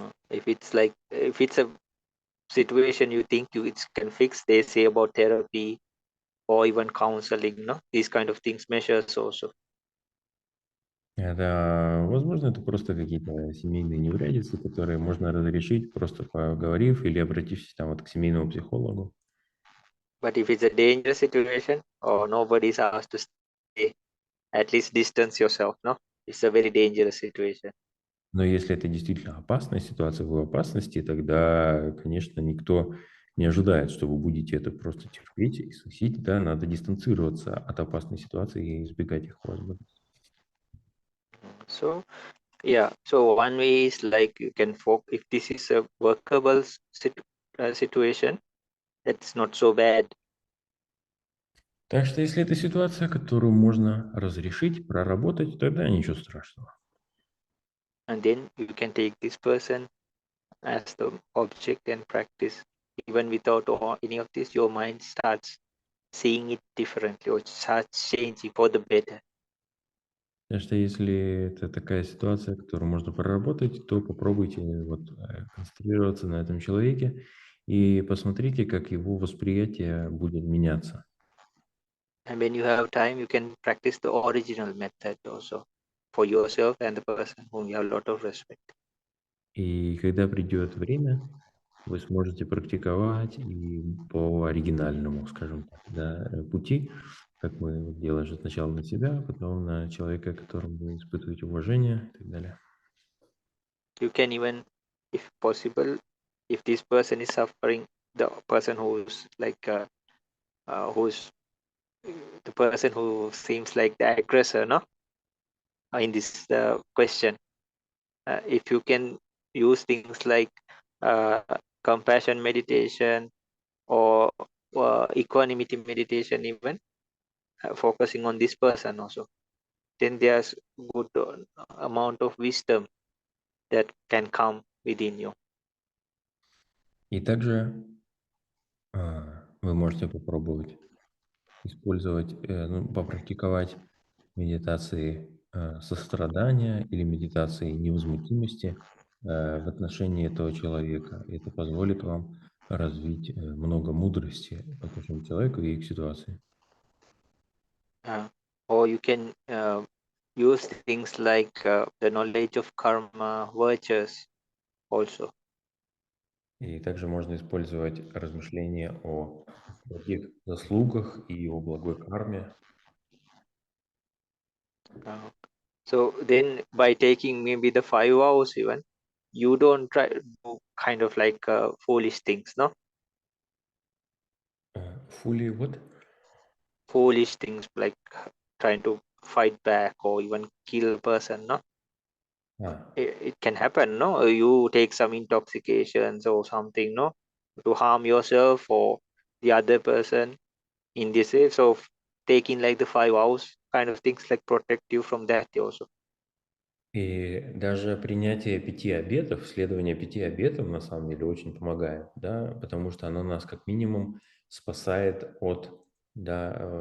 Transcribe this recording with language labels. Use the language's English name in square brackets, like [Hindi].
[English] If it's a situation you think it can fix, they say about therapy or even counseling, no, these kind of things measures also. [Russian] Это, возможно, это просто какие-то семейные неурядицы, которые можно разрешить, просто поговорив или обратившись там вот к семейному психологу. But if it's a dangerous situation or nobody's asked to stay, at least distance yourself, no, it's a very dangerous situation. Но если это действительно опасная ситуация, вы в опасности, тогда, конечно, никто не ожидает, что вы будете это просто терпеть и сносить. Да, надо дистанцироваться от опасной ситуации и избегать их по возможности. [English] So Yeah, so one way is like you can focus, if this is a workable situation, that's not so bad. [Russian] Так что если это ситуация, которую можно разрешить, проработать, тогда ничего страшного. [English] And then you can take this person as the object and practice. Even without any of this, your mind starts seeing it differently or starts changing for the better. [Russian] Так что если это такая ситуация, которую можно проработать, то попробуйте концентрироваться на этом человеке и посмотрите, как его восприятие будет меняться. [English] And when you have time, you can practice the original method also for yourself and the person whom you have a lot of respect. [Russian] И когда придет время, вы сможете практиковать и по оригинальному, скажем так, да, пути, как мы делаем сначала на себя, потом на человека, которому вы испытываете уважение и так далее. [English] You can even, if possible, if this person is suffering, the person who's like who's the person who seems like the aggressor, no, in this question, if you can use things like uh, compassion meditation or equanimity meditation, even focusing on this person also, then there's good amount of wisdom that can come within you. [Russian] И также вы можете попробовать использовать, попрактиковать медитации сострадания или медитации невозмутимости в отношении этого человека. И это позволит вам развить много мудрости по отношению к человеку и к ситуации. [English] Or you can use things like the knowledge of karma, virtues also. [Russian] И также можно использовать размышления о благих заслугах и о благой карме. [English] So then by taking maybe the 5 hours even, you don't try to do kind of like foolish things, no? Fully what? Foolish things like trying to fight back or even kill a person, no? It can happen, no? You take some intoxications or something, no? To harm yourself or the other person in this way. So taking like the 5 hours kind of things like protect you from that also. [Russian] И даже принятие 5 обетов, следование 5 обетам на самом деле очень помогает, да, потому что оно нас как минимум спасает от, да,